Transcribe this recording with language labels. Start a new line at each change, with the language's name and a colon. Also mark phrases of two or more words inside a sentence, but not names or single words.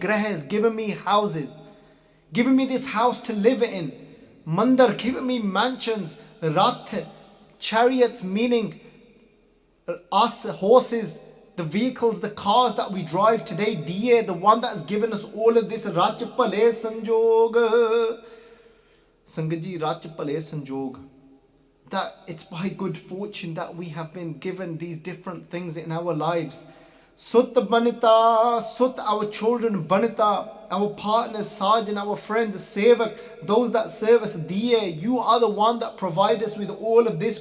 English: Grah has given me houses, given me this house to live in. Mandir, given me mansions. Rath, chariots, meaning us, horses, the vehicles, the cars that we drive today. Diye, the one that has given us all of this.
Punjabi: ਰਾਜਪਾਲੇ ਸੰਜੋਗ. ਸੰਗਤ ਜੀ, ਰਚ ਫਲੇ ਸੰਜੋਗ.
English: That it's by good fortune that we have been given these different things in our lives.
Punjabi: ਸੁਤ ਬਨਿਤਾ,
English: sut our children banita, our partners, Sajan, our friends, Sevak, those that serve us, Diye, you are the one that provide us with all of this.